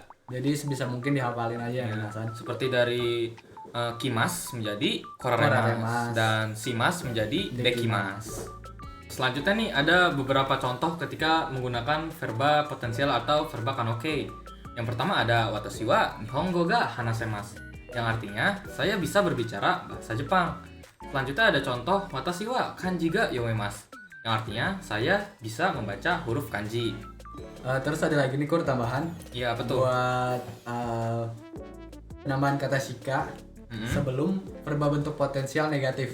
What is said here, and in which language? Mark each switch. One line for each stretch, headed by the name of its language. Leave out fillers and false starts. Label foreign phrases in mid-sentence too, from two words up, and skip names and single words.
Indonesian: Jadi sebisa mungkin dihafalin aja ya. Seperti dari kimas menjadi koraremas dan simas menjadi dekimas. Selanjutnya nih ada beberapa contoh ketika menggunakan verba potensial atau verba kanoke.
Japanese: Yang pertama ada 私は日本語が話せます.
Indonesian: yang artinya saya bisa berbicara bahasa Jepang. Selanjutnya ada contoh
Japanese: 私は漢字が読めます,
Indonesian: yang artinya saya bisa membaca huruf kanji. Terus ada lagi nih Kur tambahan. Iya, betul. Buat penambahan kata shika sebelum verba bentuk potensial negatif.